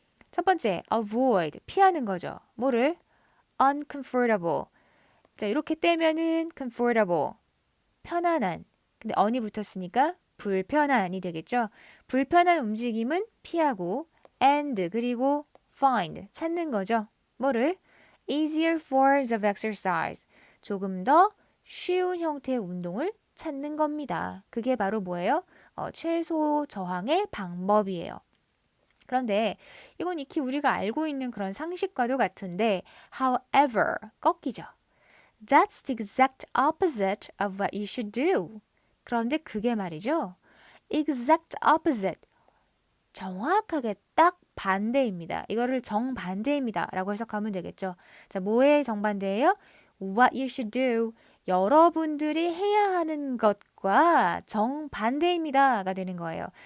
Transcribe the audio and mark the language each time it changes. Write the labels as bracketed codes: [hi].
[ko] 첫 번째, avoid. 피하는 거죠. 뭐를? uncomfortable. 자, 이렇게 떼면은 comfortable. 편안한. 근데 on이 붙었으니까 불편한이 되겠죠. 불편한 움직임은 피하고 and 그리고 find. 찾는 거죠. 뭐를? [en] easier forms of exercise. [ko] 조금 더 쉬운 형태의 운동을 찾는 겁니다. 그게 바로 뭐예요? 최소 저항의 방법이에요. 그런데 이건 익히 우리가 알고 있는 그런 상식과도 같은데 however, 꺾이죠. [en] That's the exact opposite of what you should do. [ko] 그런데 그게 말이죠. [en] exact opposite. [ko] 정확하게 딱 반대입니다. 이거를 정반대입니다. 라고 해석하면 되겠죠. 자, 뭐의 정반대예요? [en] What you should do. [ko] 여러분들이 해야 하는 것과 정반대입니다가 되는 거예요.